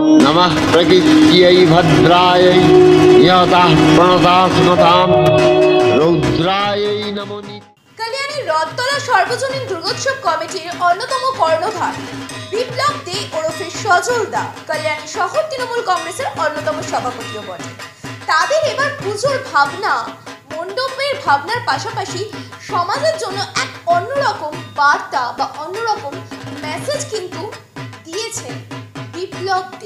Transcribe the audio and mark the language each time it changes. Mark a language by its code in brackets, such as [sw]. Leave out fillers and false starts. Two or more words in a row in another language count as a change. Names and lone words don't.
[sa] नमः प्रकृत्यै भद्रायै नियताः प्रणताः सुमतां रौद्रायै नमो। [bn] কল্যাণী রথতলা সার্বজনীন দুর্গোৎসব কমিটির অন্যতম কর্ণধার বিপ্লব দে ওরফে সজল দা কল্যাণী শহর তৃণমূল কংগ্রেসের অন্যতম সভাপতিও বটে। তাদের এবার পুজোর ভাবনা, মণ্ডপের ভাবনার পাশাপাশি সমাজের জন্য এক অন্যরকম বার্তা বা অন্যরকম মেসেজ কিন্তু দিয়েছেন বিপ্লব দে।